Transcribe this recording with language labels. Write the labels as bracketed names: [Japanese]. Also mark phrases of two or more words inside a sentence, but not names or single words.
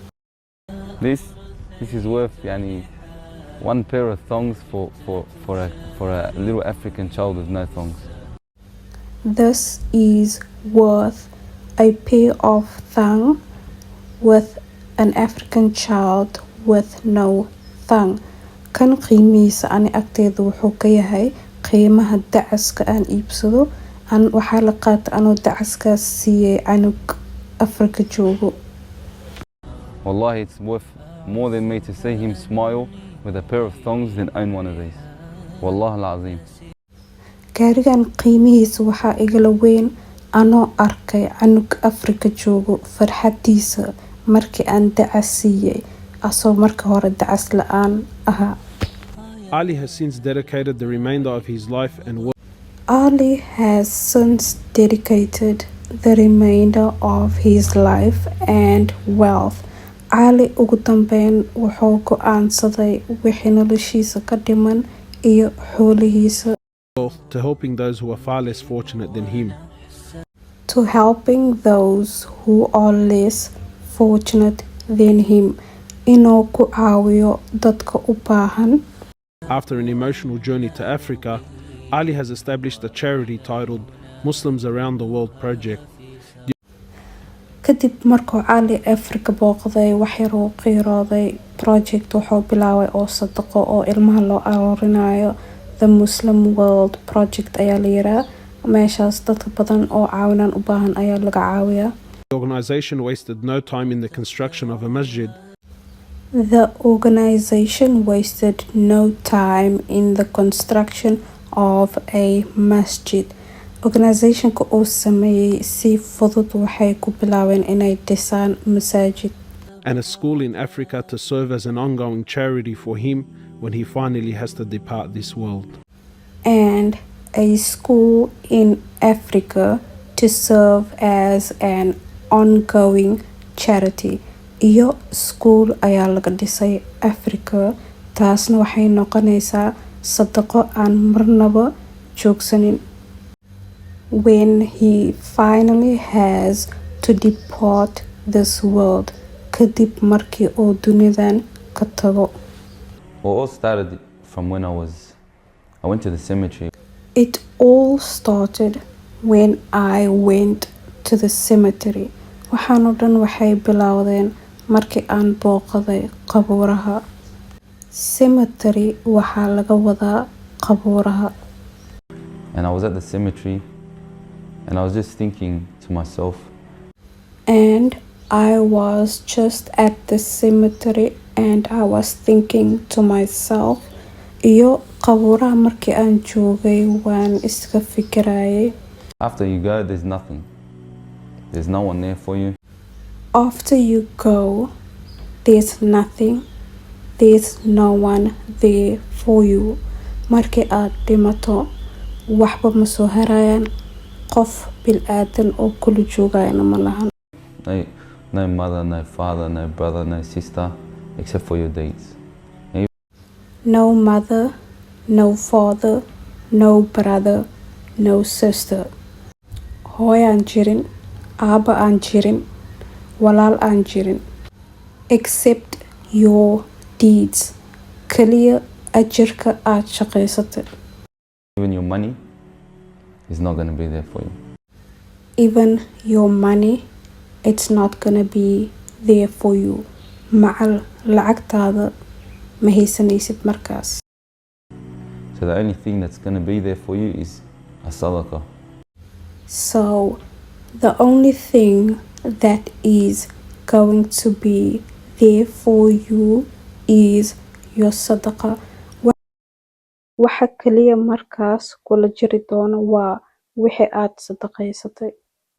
[English] This is worth one pair of thongs for a little African child with no thongs. This is worth a pair of thong with an African child with no thong. [Somali] Kan qiimihiisa ani agteeda wuxuu ka yahay qiimaha dacaska aan iibsado aan waxaa la qaata anoo dacaskaas siiyey canug Afrika joogo. [English] Wallahi, it's worth more than me to see him smile with a pair of thongs than own one of these. [Arabic] Wallah al-azim. [Somali] Gaarigan qiimihiisa waxaa igala weyn anoo arkay canug Afrika joogo farxadiisa markii aan dacas siiyey asoo marka hore dacas la'aan ahaa. [English] Ali has since dedicated the remainder of his life and work. Ali has since dedicated the remainder of his life and wealth. [Somali] Ali ugu dambeyn wuxuu go'aansaday wixii noloshiisa ka dhiman iyo xoolihiisa. [English] To helping those who are far less fortunate than him. To helping those who are less fortunate than him. [Somali] Inuu ku caawiyo dadka u baahan. [English] After an emotional journey to Africa, Ali has established a charity titled Muslims Around the World Project. [Somali] Kadib markuu Ali Afrika booqday wax yar uu qiirooday project wuxuu bilaabay oo sadaqo oo ilmaha loo aroorinayo. The Muslim World Project ayaa la yiraa. Meeshaas dadka badan oo caawinaan u baahan ayaa laga caawiyaa. [English] The organization wasted no time in the construction of a masjid. The organization wasted no time in the construction of a masjid. [Somali] Organizationka uu sameeyey si fudud waxay ku bilaabeen inay dhisaan masaajid. [English] And a school in Africa to serve as an ongoing charity for him when he finally has to depart this world. And a school in Africa to serve as an ongoing charity. [Somali] Iyo school ayaa laga dhisay Africa, taasna waxay noqonaysaa sadaqo aan marnaba joogsanin. [English] when he finally has to depart this world. [Somali] Kadib markii oo dunidan ka tago. [English] Well, it all started from when I went to the cemetery. It all started when I went to the cemetery. [Somali] Waxaan oo dhan waxay bilowdeen markii aan booqday qabuuraha. Cemetery waxaa laga wadaa qabuuraha. [English] And I was at the cemetery and I was just thinking to myself. And I was just at the cemetery and I was thinking to myself. [Somali] Iyo qabuuraha markii aan joogay waan iska fikirayay. [English] After you go, there's nothing. There's no one there for you. After you go, there's nothing. There's no one there for you. [Somali] Markii aad dhimato, waxba ma soo harayaan. Qof bil-aadan oo kula joogayana ma lahan. [English] No mother, no father, no brother, no sister, except for your deeds. No mother, no father, no brother, no sister. [Somali] Hooy aan jirin, aaba aan jirin, walaal aan jirin. [English] Except your deeds. [Somali] Kaliya ajirka aad shaqaysatay. [English] Even your money is not going to be there for you. Even your money, it's not gonna be there for you. [Somali] Macal lacagtaada ma haysanaysid markaas. [English] So the only thing that's going to be there for you is a sadaqah. So the only thing that is going to be there for you is your sadaqah. [Somali] Waxa kaliya markaas kula jiri doona waa wixii aad sadaqaysatay.